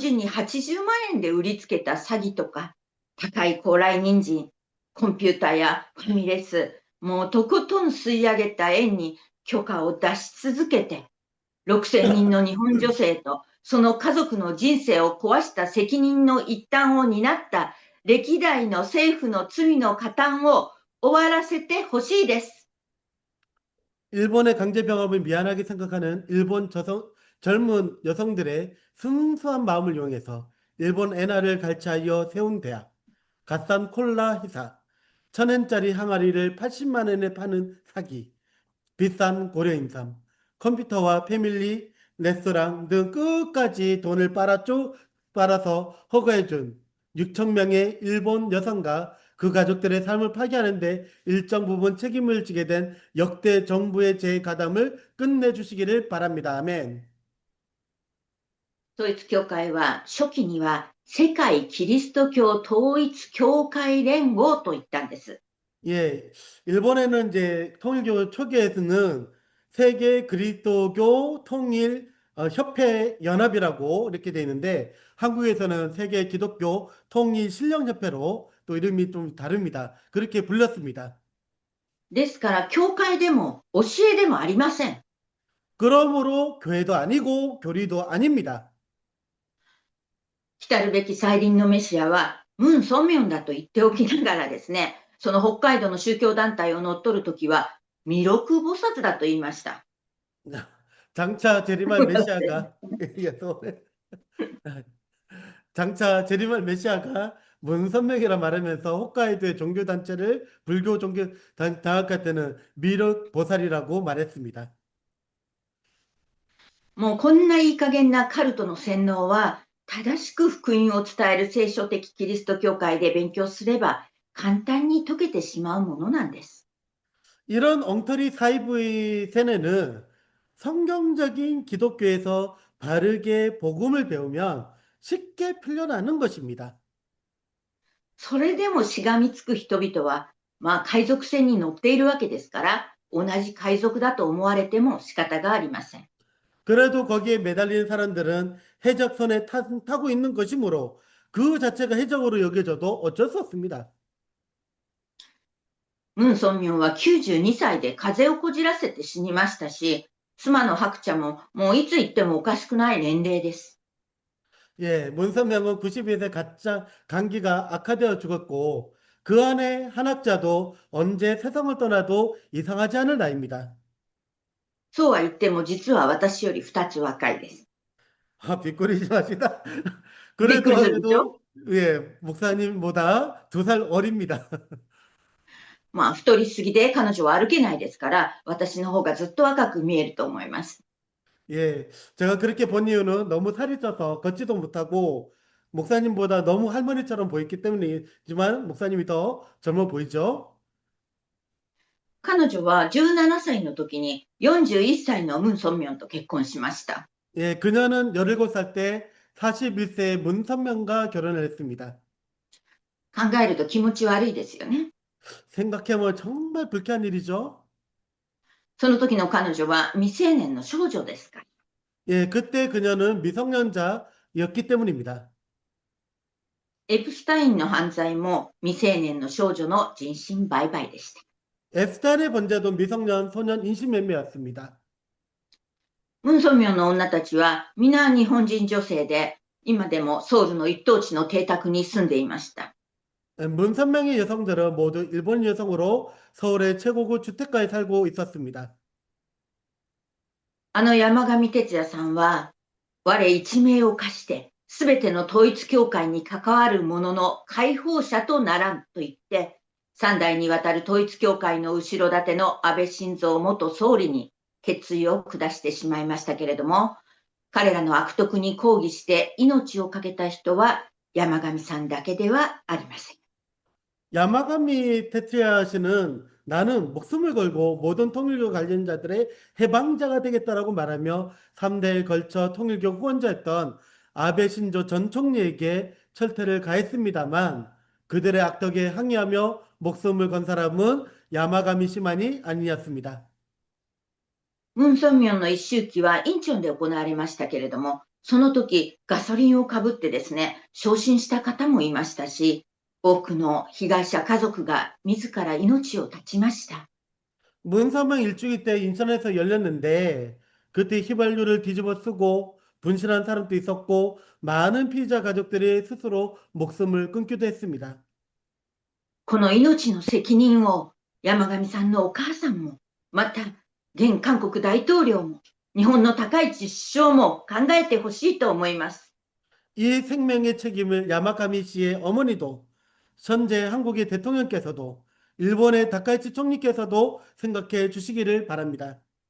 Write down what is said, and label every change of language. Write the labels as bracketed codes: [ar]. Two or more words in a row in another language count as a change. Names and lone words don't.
[ja] 人に80万円で売りつけた詐欺とか、高い高麗人参、コンピューターやファミレス、もうとことん吸い上げた円に許可を出し続けて、6000人の日本女性とその家族の人生を壊した責任の一端を担った歴代の政府の罪の加担を終わらせてほしいです。 [ko] 일본의 강제병합을 미안하게 생각하는 젊은 여성들의 순수한 마음을 이용해서 일본 엔화를 갈취하여 세운 대학, 갓산 콜라 회사, 1,000엔짜리 항아리를 80만 원에 파는 사기, 비싼 고려인삼, 컴퓨터와 패밀리 레스토랑 등 끝까지 돈을 빨아서 허가해준 6천 명의 일본 여성과 그 가족들의 삶을 파괴하는데 일정 부분 책임을 지게 된 역대 정부의 재가담을 끝내주시기를 바랍니다. 아멘. [ja] 統一教会は初期には世界キリスト教統一教会連合と言ったんです。 [ko] 예, 일본에는 이제 통일교 초기에서는 세계 그리스도교 통일 협회 연합이라고 이렇게 돼 있는데 한국에서는 세계 기독교 통일 신령협회로 또 이름이 좀 다릅니다. 그렇게 불렸습니다. [ja] ですから、教会でも教えでもありません。 [ko] 그러므로 교회도 아니고 교리도 아닙니다. [ja] 来たるべき再臨のメシアは、ムン・ソンミョンだと言っておきながらですね、その北海道の宗教団体を乗っ取るときは、弥勒菩薩だと言いました。 [ko] 장차 재림할 메시아가 예, 또 장차 재림할 메시아가 문선명이라 말하면서 홋카이도의 종교단체를 불교 종교 장악할 때는 미륵 보살이라고 말했습니다. [ja] もうこんないい加減なカルトの洗脳は、正しく福音を伝える聖書的キリスト教会で勉強すれば、簡単に解けてしまうものなんです。 [ko] 이런 엉터리 사이브의 세뇌는 성경적인 기독교에서 바르게 복음을 배우면 쉽게 풀려나는 것입니다. [ja] それでもしがみつく人々は、まあ海賊船に乗っているわけですから、同じ海賊だと思われても仕方がありません。 [ko] 그래도 거기에 매달린 사람들은 해적선에 타고 있는 것이므로 그 자체가 해적으로 여겨져도 어쩔 수 없습니다. [ja] ムン・ソンミョンは92歳で風邪をこじらせて死にましたし、妻の白茶ももういつ行ってもおかしくない年齢です。 [ko] 예, 문선명은 92세 가짜 감기가 악화되어 죽었고 그 안에 한학자도 언제 세상을 떠나도 이상하지 않을 나이입니다. [ja] そうは言っても実は私より2つ若いです。 아, 빗꼬리지 마시다. びっく [ko] 그래도 [ja] りするでしょ。 [ko] 해도 예, 목사님보다 2살 어립니다. [ja] まあ太りすぎで彼女は歩けないですから、私の方がずっと若く見えると思います。 [ko] 예, 제가 그렇게 본 이유는 너무 살이 쪄서 걷지도 못하고 목사님보다 너무 할머니처럼 보였기 때문이지만 목사님이 더 젊어 보이죠? [ja] 彼女は17歳の時に41歳のムン・ソンミョンと結婚しました。 [ko] 예, 그녀는 17살 때 41세의 문선명과 결혼을 했습니다. [ja] 考えると気持ち悪いですよね。 [ko] 생각해보면 정말 불쾌한 일이죠? [ja] その時の彼女は未成年の少女ですから。 [ko] 예, 그때 그녀는 미성년자였기 때문입니다. [ja] エプスタインの犯罪も未成年の少女の人身売買でした。 [ko] 에스달의 번제도 미성년 소년 인신매매였습니다. [ja] ムン・ソンミョンの女たちは皆日本人女性で、今でもソウルの一等地の邸宅に住んでいました。 [ko] 문선명의 여성들은 모두 일본 여성으로 서울의 최고급 주택가에 살고 있었습니다. [ja] あの山上徹也さんは、我一命を課して、すべての統一教会に関わる者の解放者とならんと言って、3代にわたる統一教会の後ろ盾の安倍晋三元総理に決意を下してしまいましたけれども、彼らの悪徳に抗議して命を懸けた人は山上さんだけではありません。 [ko] 야마가미 테츠야 씨는 나는 목숨을 걸고 모든 통일교 관련자들의 해방자가 되겠다라고 말하며 3대에 걸쳐 통일교 후원자였던 아베 신조 전 총리에게 철퇴를 가했습니다만 그들의 악덕에 항의하며 목숨을 건 사람은 야마가미 씨만이 아니었습니다. [ja] ムン・ソンミョンの一周忌はインチョンで行われましたけれども、その時ガソリンをかぶってですね、焼身した方もいましたし、多くの被害者家族が自ら命を絶ちました。 [ko] 문서명 일주기 때 인천에서 열렸는데 그때 휘발유를 뒤집어 쓰고 분신한 사람도 있었고 많은 피해자 가족들이 스스로 목숨을 끊기도 했습니다. [ja] この命の責任を山上さんのお母さんも、また現韓国大統領も、日本の高市首相も考えてほしいと思います。 [ko] 이 생명의 책임을 야마가미 씨의 어머니도 현재 한국의 대통령께서도 일본의 다카이치 총리께서도 생각해 주시기를 바랍니다.